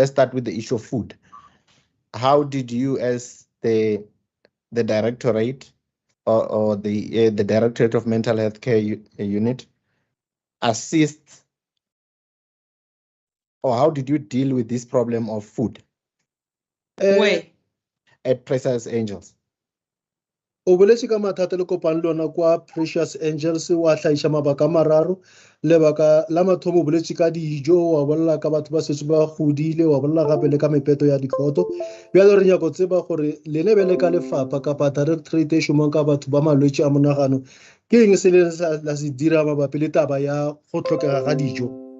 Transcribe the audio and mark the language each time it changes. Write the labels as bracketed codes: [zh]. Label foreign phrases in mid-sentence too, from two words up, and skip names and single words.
[en] Let's start with the issue of food. How did you, as the directorate or the Directorate of Mental Health Care unit, assist, or how did you deal with this problem of food? Where? At Precious Angels. [nso] O boletse ka mathata le kopang le ona kwa Precious Angels wa tlhaiša mabaka a mararo. Lebaka la mathomo o boletse ka dijo, wa bolela ka batho ba setse ba godile, wa bolela gape le ka mepeto ya dikgoto. Bjale re nyako tseba gore lene be le ka lefapha kapa directorate e šomang ka batho ba malwetse a monagano ke eng se le la se dira mabapi le taba ya go tlhokega ga dijo?